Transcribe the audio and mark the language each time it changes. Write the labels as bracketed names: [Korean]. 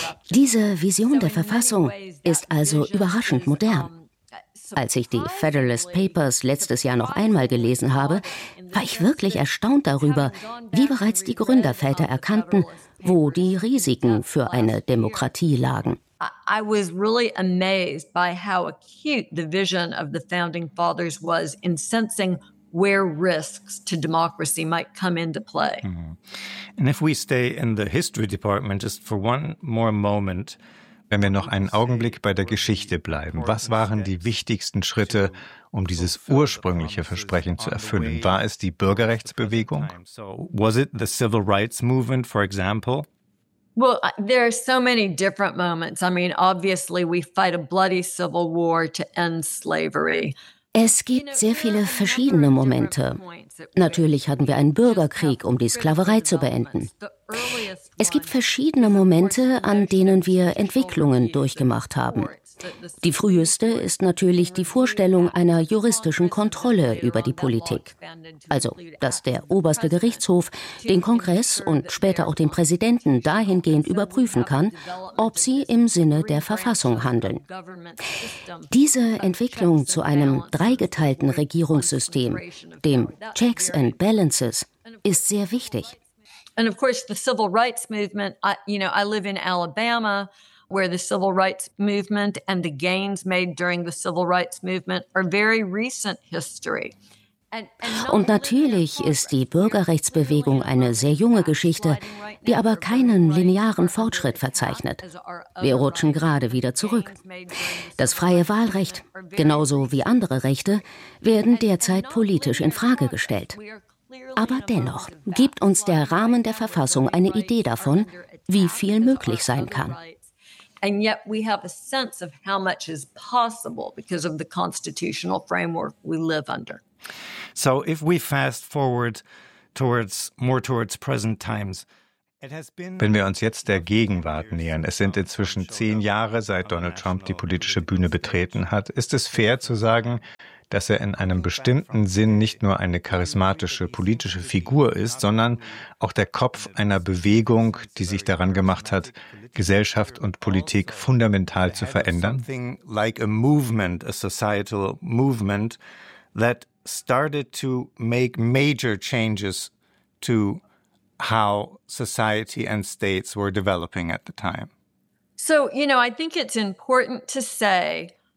[German] Diese Vision der Verfassung ist also überraschend modern. Als ich die Federalist Papers letztes Jahr noch einmal gelesen habe, war ich wirklich erstaunt darüber, wie bereits die Gründerväter erkannten, wo die Risiken für eine Demokratie lagen. [English] I was really amazed by how acute the vision of the founding fathers was in sensing where risks to democracy might come into play. And if we stay in the history department just for one more moment, [German] wenn wir noch einen Augenblick bei der Geschichte bleiben, was waren die wichtigsten Schritte, um dieses ursprüngliche Versprechen zu erfüllen? War es die Bürgerrechtsbewegung? [English] Was it the civil rights movement, for example? Well, there are so many different moments. I mean, obviously we fight a bloody civil war to end slavery. [German] Es gibt sehr viele verschiedene Momente. Natürlich hatten wir einen Bürgerkrieg, um die Sklaverei zu beenden. Es gibt verschiedene Momente, an denen wir Entwicklungen durchgemacht haben. Die früheste ist natürlich die Vorstellung einer juristischen Kontrolle über die Politik. Also, dass der oberste Gerichtshof den Kongress und später auch den Präsidenten dahingehend überprüfen kann, ob sie im Sinne der Verfassung handeln. Diese Entwicklung zu einem dreigeteilten Regierungssystem, dem Checks and Balances, ist sehr wichtig. [English] And of course, the civil rights movement, I live in Alabama, where the civil rights movement and the gains made during the civil rights movement are very recent history. [German] Und natürlich ist die Bürgerrechtsbewegung eine sehr junge Geschichte, die aber keinen linearen Fortschritt verzeichnet. Wir rutschen gerade wieder zurück. Das freie Wahlrecht, genauso wie andere Rechte, werden derzeit politisch in Frage gestellt. Aber dennoch gibt uns der Rahmen der Verfassung eine Idee davon, wie viel möglich sein kann. [English] And yet we have a sense of how much is possible because of the constitutional framework we live under. So if we fast forward towards more towards present times, [German] wenn wir uns jetzt der Gegenwart nähern, es sind inzwischen 10 Jahre, seit Donald Trump die politische Bühne betreten hat, ist es fair zu sagen, dass er in einem bestimmten Sinn nicht nur eine charismatische politische Figur ist, sondern auch der Kopf einer Bewegung, die sich daran gemacht hat, Gesellschaft und Politik fundamental zu verändern? [English] Something like a movement, a societal movement, that started to make major changes to how society and states were developing at the time. So, you know, I think it's important to say.